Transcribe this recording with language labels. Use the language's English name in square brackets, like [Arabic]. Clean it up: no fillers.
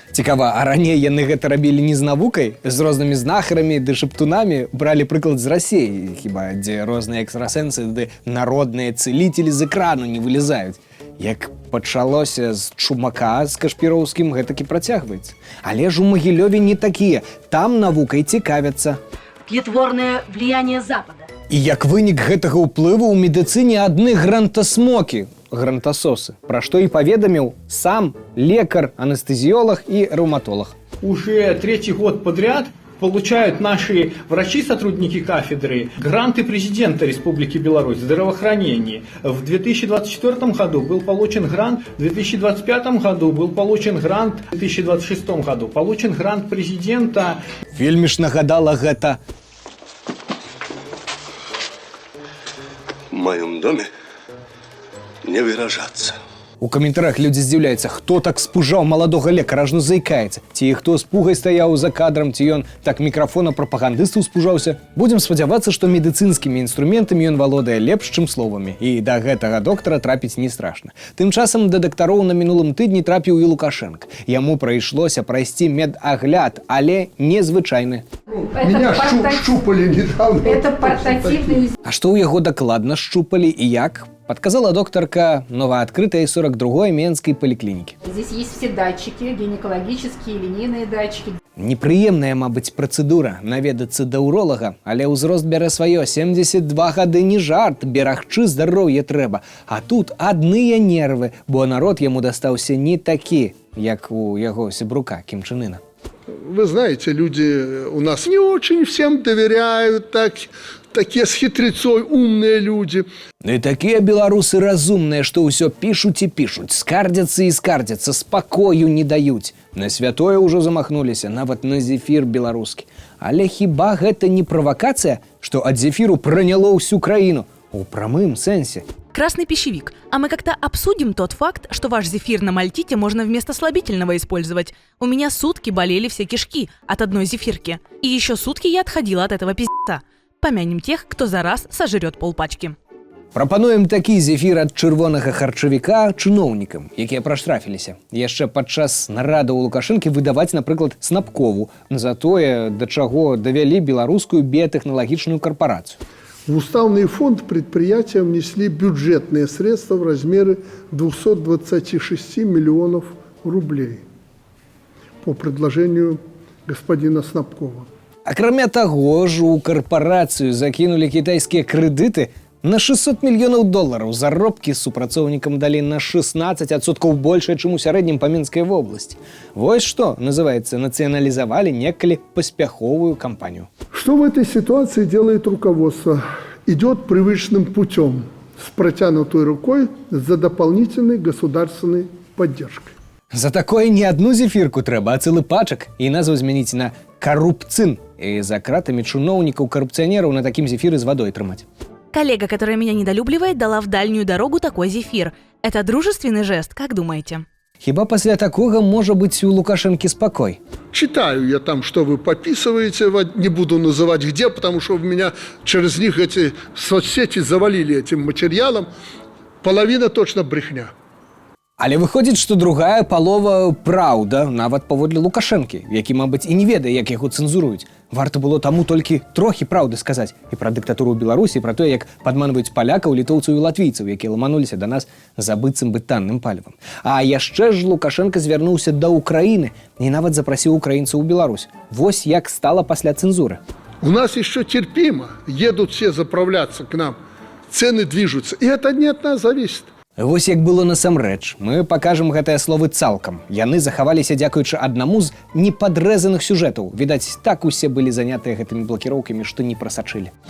[Belarusian] Цікава, а раней яны гэта рабілі не з навукай, з рознымі знахарамі ды шаптунамі, бралі прыклад з Расіі, хіба дзе розныя экстрасэнсы ды народныя цэліцелі з экрану не вылезаюць. Як пачалося з Чумака з Кашпіроўскім, гэтакі працягваецца. Але ж у Магілёве не такія. Там навукай цікавяцца. [Russian] Тлетворное влияние Запада. [Belarusian] І як вынік гэтага ўплыву ў медыцыне адны грантасмокі, грантасосы, пра што і паведаміў сам лекар, анестэзіолог і рэўматолог. [Russian] Уже третий год подряд получают наши врачи, сотрудники кафедры, гранты президента Республики Беларусь в здравоохранении. В 2024 году был получен грант, в 2025 году был получен грант, в 2026 году получен грант президента. [Belarusian] Вельмі ж нагадала гэта. [Russian] В моем доме не выражаться. [Belarusian] У каментарах людзі здзіўляюцца, хто так спужаў маладога лекара, ажно заікаецца. Ці хто з пугай стаяў за кадрам, ці ён так мікрафона прапагандыстаў спужаўся. Будзем спадзявацца, што медыцынскімі інструментамі ён валодае лепш, чым словамі. І да гэтага доктара трапіць не страшна. Тым часам да дактароў на мінулым тыдні трапіў і Лукашенко. Яму прыйшлося прайсці медагляд, але незвычайны. [Russian] Меня щупали недавно. Это портативный... [Belarusian] А што ў яго дакладна шчупалі і як? [Russian] Подказала докторка новооткрытой 42-й Менской поликлиники. Здесь есть все датчики, гинекологические, линейные датчики. [Belarusian] Непрыемная, мабыць, працэдура наведацца да уролага, але ўзрост бярэ сваё. 72 гады не жарт, берагчы здароўе трэба. А тут адныя нервы, бо народ яму дастаўся не такі, як у яго сябрука Кім Чен Ына. [Russian] Вы знаете, люди у нас не очень всем доверяют, такие с хитрецой умные люди. [Belarusian] Ну і такія беларусы разумныя, што ўсё пішуць і пішуць, скардзяцца і скардзяцца, спакою не даюць. На святое ўжо замахнуліся, нават на зефір беларускі. Але хіба гэта не правакацыя, што ад зефіру праняло ўсю краіну? У прамым сэнсе. [Russian] Красный пищевик. А мы как-то обсудим тот факт, что ваш зефир на мальтите можно вместо слабительного использовать. У меня сутки болели все кишки от одной зефирки. И еще сутки я отходила от этого пиздеца. Помянем тех, кто за раз сожрет полпачки. [Belarusian] Прапануем такі зефір ад чырвонага харчавіка чыноўнікам, якія праштрафіліся. Яшчэ падчас нарада ў Лукашэнкі выдаваць, напрыклад, Снапкову за тое, да чаго давялі беларускую біятэхналагічную карпорацию. [Russian] В уставный фонд предприятия внесли бюджетные средства в размере 226 миллионов рублей по предложению господина Снапкова. [Belarusian] Акрамя таго ж, у карпорацыю закінулі кітайскія крэдыты На 600 мільёнаў долараў заробкі супрацоўнікам далі на 16% большае, чым у сярэднім па Мінскай вобласці. Вось што, называецца, нацыяналізавалі некалі паспяховую кампанію. [Russian] Что в этой ситуации делает руководство? Идет привычным путем, с протянутой рукой за дополнительной государственной поддержкой. За такое не одну [Belarusian] зефірку трэба, а цэлы пачак, і назву змяніць на карупцын. І за кратамі чыноўнікаў-карупцыянераў на такім зефіры з вадой трымаць. [Russian] Коллега, которая меня недолюбливает, дала в дальнюю дорогу такой зефир. Это дружественный жест, как думаете? [Belarusian] Хіба пасля такога можа быць у Лукашэнкі спакой? [Russian] Читаю я там, что вы подписываете, не буду называть где, потому что в меня через них эти соцсети завалили этим материалом. Половина точно брехня. [Belarusian] Але выходзіць, што другая палова праўда, нават паводле Лукашэнкі, які, мабыць, і не ведае, як яго цэнзуруюць. Варта было таму толькі трохі праўды сказаць і пра дыктатуру ў Беларусі, і пра тое, як падманваюць палякаў, літоўцаў і латвійцаў, якія ламануліся да нас за быццам бы танным палівам. А яшчэ ж Лукашенко звярнуўся да Украіны і нават запрасіў украінцаў у Беларусь. Вось як стала пасля цэнзуры. [Russian] У нас еще терпимо. Едут все заправляться к нам. Цены движутся. И это не от нас зависит. [Belarusian] Вось як было насамрэч. Мы пакажам гэтыя словы цалкам. Яны захаваліся дзякуючы аднаму з непадрэзаных сюжэтаў. Відаць, так усе былі занятыя гэтымі блокіроўкамі, што не прасачылі.